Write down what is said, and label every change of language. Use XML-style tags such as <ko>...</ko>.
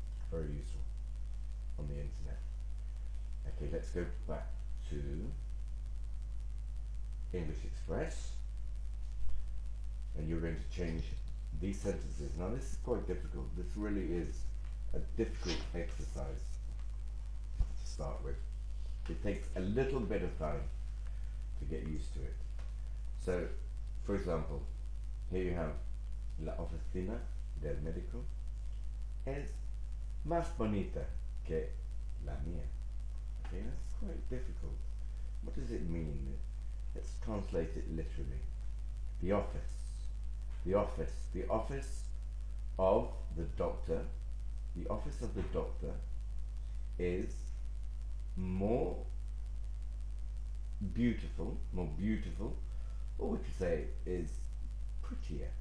<en>Very useful on the internet. Okay, let's go back to English Express. And you're going to change these sentences. Now this is quite difficult. This really is a difficult exercise to start with. It takes a little bit of time to get used to it. So, for example, here you have</en> <es>la oficina del médico es más bonita que la mía.</es> <en>Okay, that's quite difficult. What does it mean? Let's translate it literally. The office. The office. The office of the doctor. The office of the doctor is more beautiful, or we could say is prettier.</en>